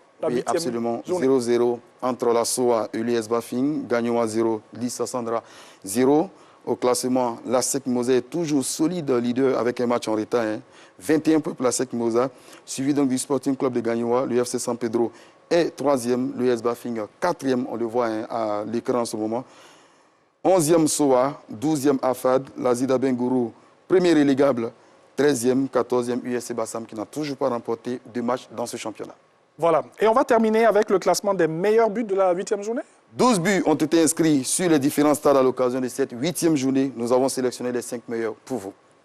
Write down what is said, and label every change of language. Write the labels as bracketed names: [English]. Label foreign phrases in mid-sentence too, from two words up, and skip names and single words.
[French] Oui, absolument. 0-0 entre la SOA et l'US Bafing. Gagnons à 0, Lissa Sandra 0. Au classement, la SEC Mosa est toujours solide leader avec un match en retard. 21 points pour la SEC Mosa, suivi donc du Sporting Club de Gagnoa. L'UFC San Pedro est 3e, l'US Bafing 4e, on le voit à l'écran en ce moment. 11e SOA, 12e AFAD, la Zida Bengourou, premier relégable, 13e, 14e USC Bassam qui n'a toujours pas remporté de match dans ce championnat. Voilà. Et on va terminer avec le classement des meilleurs buts de la 8e journée. 12 buts ont été inscrits sur les différents stades à l'occasion de cette 8e journée. Nous avons sélectionné les 5 meilleurs pour vous.